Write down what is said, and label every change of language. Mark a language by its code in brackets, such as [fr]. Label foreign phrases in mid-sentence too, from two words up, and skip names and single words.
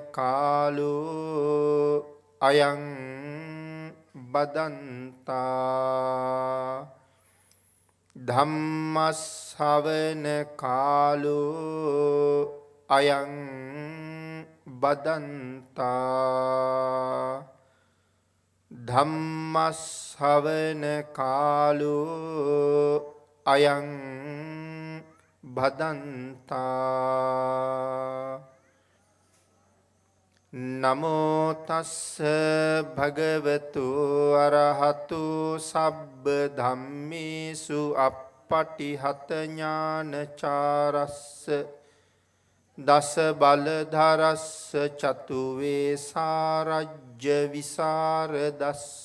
[pi] කාලෝ අයං බදන්තා ධම්මස්සවන කාලෝ අයං බදන්තා ධම්මස්සවන කාලෝ අයං භදන්තා. නමෝ තස්ස භගවතු අරහතු සබ්බ ධම්මේසු අප්පටිහත ඥානචාරස්ස දස බලධරස්ස චතු වේසාරජ්‍ය විසරදස්ස